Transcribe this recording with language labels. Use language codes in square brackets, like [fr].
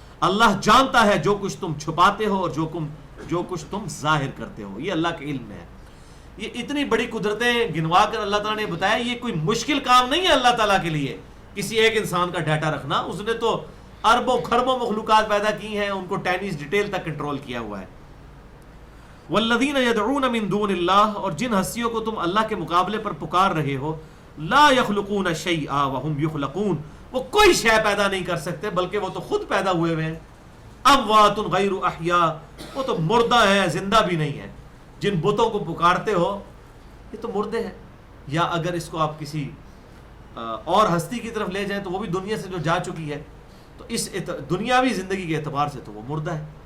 [ur] اللہ جانتا ہے جو کچھ تم چھپاتے ہو اور جو کچھ تم ظاہر کرتے ہو، یہ اللہ کے علم میں ہے. یہ اتنی بڑی قدرتیں گنوا کر اللہ تعالیٰ نے بتایا، یہ کوئی مشکل کام نہیں ہے اللہ تعالیٰ کے لیے کسی ایک انسان کا ڈیٹا رکھنا. اس نے تو اربوں کھربوں مخلوقات پیدا کی ہیں، ان کو ٹینیز ڈیٹیل تک کنٹرول کیا ہوا ہے. [ar] والذین یدعون من دون اللہ. [ur] اور جن ہستیوں کو تم اللہ کے مقابلے پر پکار رہے ہو، [ar] لا یخلقون شیئا وهم یخلقون. [ur] وہ کوئی شے پیدا نہیں کر سکتے بلکہ وہ تو خود پیدا ہوئے ہوئے ہیں. [ar] اموات غیر احیاء. [ur] وہ تو مردہ ہیں، زندہ بھی نہیں ہے. جن بتوں کو پکارتے ہو یہ تو مردے ہیں. یا اگر اس کو آپ کسی اور ہستی کی طرف لے جائیں تو وہ بھی دنیا سے جو جا چکی ہے، تو اس دنیاوی زندگی کے اعتبار سے تو وہ مردہ ہے.